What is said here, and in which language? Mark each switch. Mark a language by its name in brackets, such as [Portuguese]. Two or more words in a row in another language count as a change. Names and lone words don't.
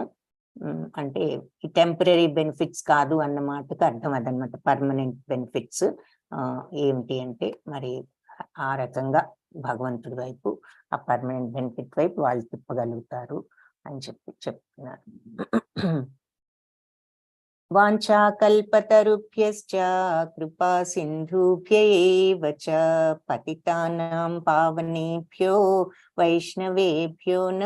[Telugu] అంటే ఈ [English] temporary benefits [Telugu] కాదు అన్న మాటకు అర్థం అదనమాట. [English] permanent benefits [Telugu] ఏమిటి అంటే మరి ఆ రకంగా భగవంతుడి వైపు, ఆ [English] permanent benefit [Telugu] వైపు వాళ్ళు తిప్పగలుగుతారు అని చెప్తున్నారు. [Sanskrit] వాంఛా కల్పతరుభ్యశ్చ కృపా సింధుభ్య ఏవ చ పతితానాం పావనేభ్యో వైష్ణవేభ్యో నమో